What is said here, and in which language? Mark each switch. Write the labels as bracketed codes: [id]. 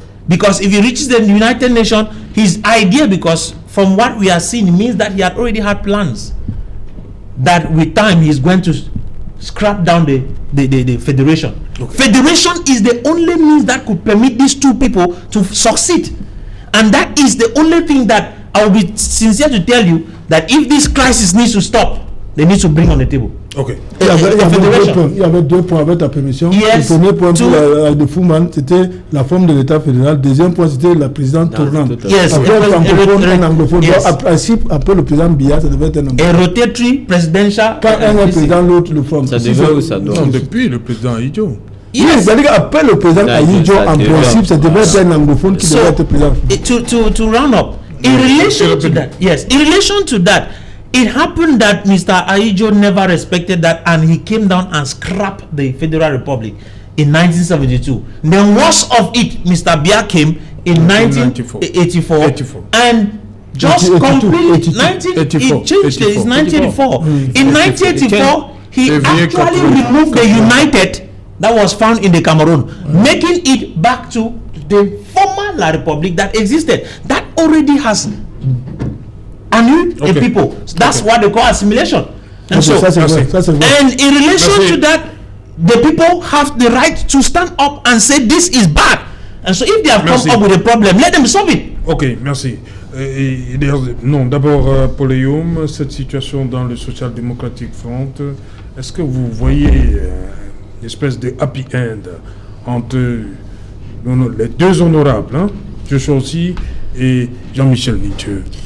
[en] Because if he reaches the United Nations, his idea, because from what we are seeing, means that he had already had plans that with time he is going to scrap down the federation. Okay. Federation is the only means that could permit these 2 people to succeed. And that is the only thing that I will be sincere to tell you, that if this crisis needs to stop, they need to bring on the table. Okay. [fr] Il y avait 2 points avec ta permission. [en] Yes. [fr] Le premier point pour de Fumban, c'était la forme de l'État fédéral. Deuxième point, c'était la présidente tournante. [en] Yes. [fr] Après, francophone, un anglophone. Yes. Après le président Biya, ça devait être un anglophone. [en] A rotatory presidential. [fr] Quand un est président, l'autre le forme. Ça devait ou ça doit? Non, depuis le président Aijo. Oui, c'est-à-dire qu'après le président Aijo, en principe, ça devait être un anglophone qui devait être président. [en] To round up, in relation to that, yes, in relation to that, it happened that Mr. Aijo never respected that, and he came down and scrapped the Federal Republic in 1972. Then worst of it, Mr. Biya came in 1984 and just completely 1984. In 1984, he actually removed the United that was found in the Cameroon, making it back to the former La République that existed. That already has annulled the people. So that's what they call assimilation. And so, and in relation to that, the people have the right to stand up and say this is bad. And so if they have [fr] Merci. [en] come up with a problem, let them solve it. [fr] Ok, merci. Non, d'abord, Paul Eyhoum, cette situation dans le Social Democratic Front, est-ce que vous voyez une espèce de happy end entre les deux honorables, hein, Joshua aussi et Jean-Michel Nithieu?